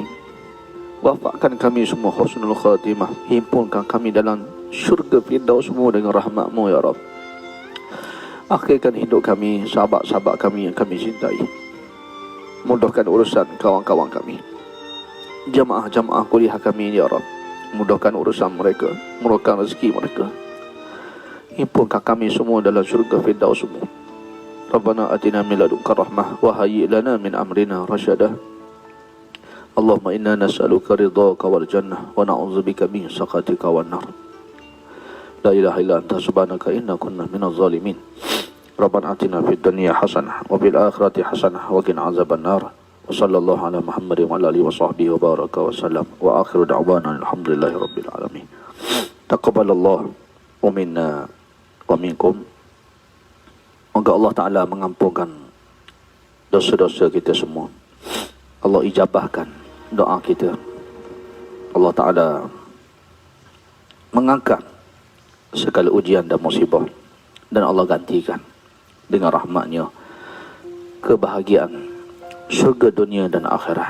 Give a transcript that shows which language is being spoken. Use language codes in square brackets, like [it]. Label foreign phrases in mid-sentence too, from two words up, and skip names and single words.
[ms] Wafatkan kami semua [ar] حسن الخاتمة. [ms] Himpunkan kami dalam syurga Firdaus-Mu dengan rahmat-Mu [ar] يا رب. [ms] Akhirkan hidup kami, sahabat-sahabat kami yang kami cintai. Mudahkan urusan kawan-kawan kami, jamaah-jamaah kuliah kami [ar] يا رب. [ms] Mudahkan urusan mereka, murahkan rezeki mereka. Himpunkan kami semua dalam syurga Firdaus-Mu. [ar] ربنا آتنا من لدنك رحمة وهيئ لنا من أمرنا رشدا. اللهم إنا نسألك رضاك والجنة ونعوذ بك من سخطك والنار. لا إله إلا أنت سبحانك إنا كنا من الظالمين. ربنا آتنا في الدنيا حسنة وفي الآخرة حسنة وقنا عذاب النار. وصلى الله على محمد وعلى آله وصحبه وبارك وسلم. وآخر دعوانا الحمد لله رب العالمين تقبل الله منا ومنكم. [ms] Moga Allah Ta'ala mengampunkan dosa-dosa kita semua. Allah ijabahkan doa kita. Allah Ta'ala mengangkat segala ujian dan musibah dan Allah gantikan dengan rahmatnya kebahagiaan syurga dunia dan akhirat.